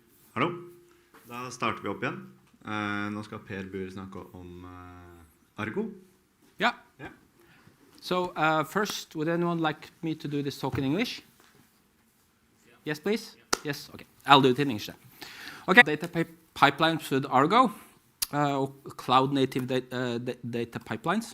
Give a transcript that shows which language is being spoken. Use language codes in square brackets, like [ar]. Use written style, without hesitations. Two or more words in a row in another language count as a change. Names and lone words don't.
[no] Hallo. Da starter vi opp igjen. Nå skal Per Bur snakke om Argo. [en] Yeah. Yeah. So first, would anyone like me to do this talk in English? Yeah. Yes, please? Yeah. Yes, okay. I'll do it in English then. Okay, data pipelines with Argo, or cloud-native data pipelines.